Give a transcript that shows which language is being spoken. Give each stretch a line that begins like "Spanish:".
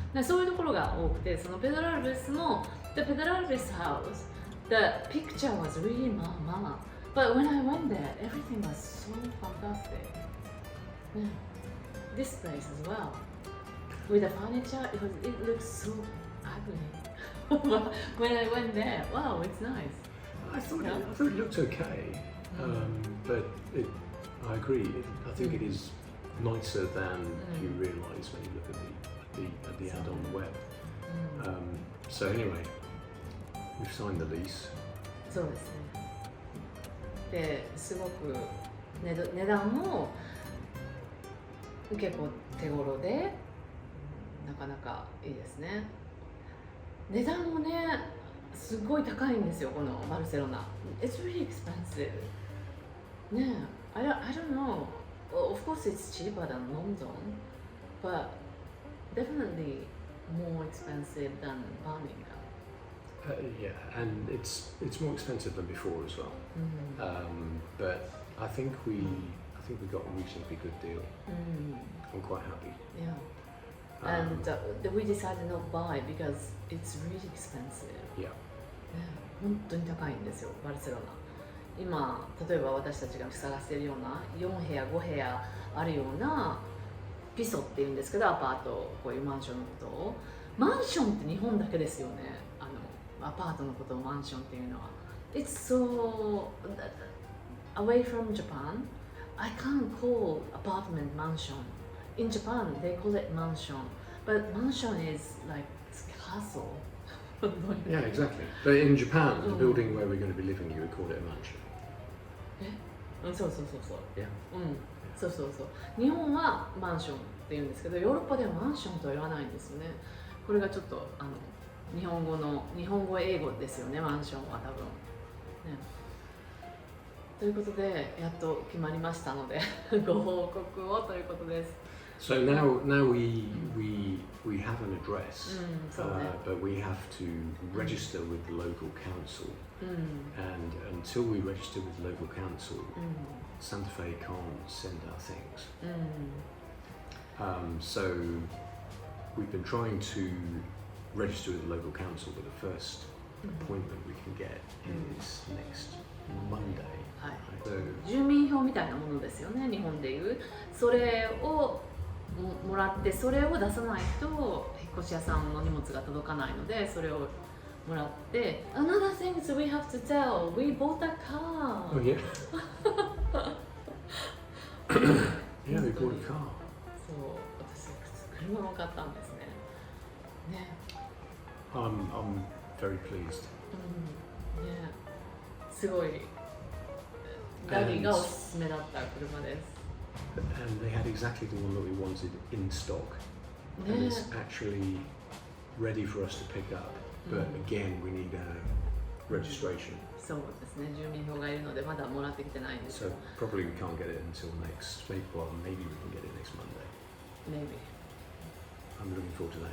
Japanese: でそういうところが多くて、そのペドラルベスも
English: The Pedralbes house, the picture was really mama. But when I went there, everything was so fantastic. Yeah. This place as well. With the furniture, it looks so ugly. But when I went there, wow, it's nice. I thought, Yeah. I thought it looked okay, but I agree. I think it is nicer than you realise when you look at the ad on the web. So anyway, we've signed the lease.
Japanese: そうですね。ですごく値段も結構手頃でなかなかいいですね。値段もねすごい高いんですよ、このバルセロナ。
English: It's really expensive. ねえ、I don't know. Of course it's cheaper than London, but definitely more expensive than Birmingham. Yeah, and it's more expensive than before as well. But I think we got a reasonably good deal. I'm quite happy. Yeah. And we decided not buy because it's really expensive. Yeah.
Japanese: 本当に高いんですよ、バルセロナ。今例えば私たちが探しているような4部屋5部屋あるようなピソっていうんですけど、アパート、こういうマンションのことを、マンションって日本だけですよね。アパートのことをマンションっていうのは。
English: It's so away from Japan. I can't call apartment mansion. In Japan, they call it mansion, but mansion is like castle. Yeah, exactly. But in Japan, the building where we're going to be living, you would call it a mansion.
Japanese: そうそうそうそう。
English: Yeah.
Japanese: そうそうそう。日本はマンションって言うんですけど、ヨーロッパではマンションとは言わないんですよね。これがちょっと日本語英語ですよね、マンションは多分。ね、ということでやっと決まりましたのでご報告をということです。
English: So now we have an address, but we have to register with the local council. And until we register with the local council, Santa Fe can't send our things. So we've been trying to register with the local council, but the first appointment we can get is next Monday.
Japanese: はい、
English: So
Japanese: 住民票みたいなものですよね、日本でいう。それをもらって、それを出さないと引っ越し屋さんの荷物が届かないので、それをもらって。
English: Another thing is we have to tell, we bought a car. oh yeah, yeah, we bought a car.
Japanese: そう、私車も買ったんですね。ね、
English: I'm very pleased.
Japanese: ね、すごいダディがおすすめだった車です。
English: And they had exactly the one that we wanted in stock, and Yeah. it's actually ready for us to pick up. But again, we need a registration,
Japanese: そうですね、住民票がいるのでまだもらってきてないんです
English: so
Japanese: よ。
English: probably we can't get it until next. Maybe we can get it next Monday. Maybe. I'm looking forward to that.